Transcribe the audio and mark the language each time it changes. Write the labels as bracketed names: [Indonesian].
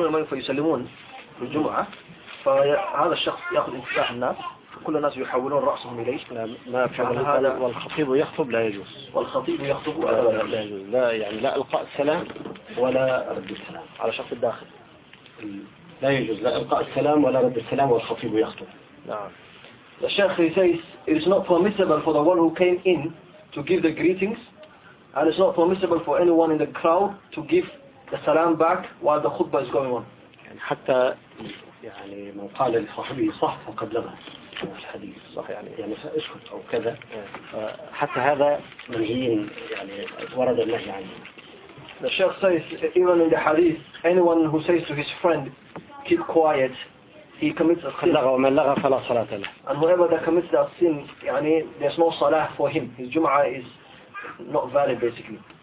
[Arabic] فيسلمون في الجمعة, فهذا الشخص يأخذ انتباه الناس, كل الناس يحولون رأسهم إليه. ما فعل هذا والخطيب يخطب لا يجوز, والخطيب يخطب لا يجوز, لا يعني لا ألقاء السلام ولا رد السلام على شخص الداخل لا يجوز, لا إلقاء السلام ولا رد السلام والخطيب يخطب. [English] The Sheikh says it is not permissible for the one who came in to give the greetings, and it's not permissible for anyone in the crowd to give the salam back while the khutbah is going on. [Arabic] حتى يعني من قال لصاحبه صح فقد لغى الحديث صح يعني اسكت أو كذا, حتى هذا منهي يعني ورد النهي عنه. [English] The Sheikh says, even in the hadith, anyone who says to his friend, keep quiet, he commits a sin. And whoever that commits that sin, يعني, there's no salah for him. His Jum'ah is not valid, basically.